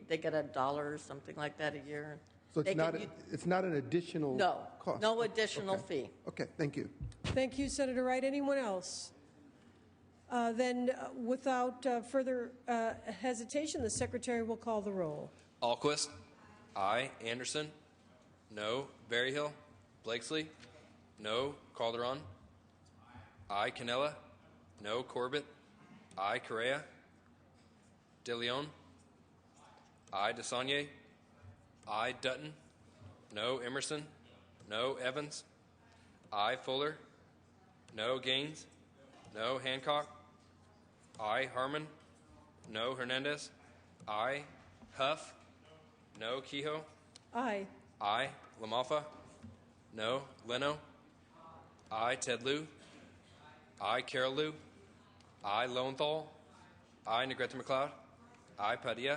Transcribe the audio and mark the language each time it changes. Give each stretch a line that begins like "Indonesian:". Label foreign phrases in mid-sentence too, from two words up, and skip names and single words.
English: They get $1 or something like that a year. So it's not an additional cost? No additional fee. Okay, thank you. Thank you, Senator Wright. Anyone else? Then, without further hesitation, the Secretary will call the roll. Alquist. Aye. Anderson. No. Berryhill. Blakesley. No. Calderon. Aye. Canella. No. Corbett. Aye. Correa. De Leon. Aye. DeSaulnier. Aye. Dutton. No. Emerson. No. Evans. Aye. Fuller. No. Gaines. No. Hancock. Aye. Harmon. No. Hernandez. Aye. Huff. No. Kehoe. Aye. Aye. Lamalfa. No. Leno. Aye. Ted Lieu. Aye. Carol Lieu. Aye. Lowenthal. Aye. Negrete McLeod. Aye. Padilla.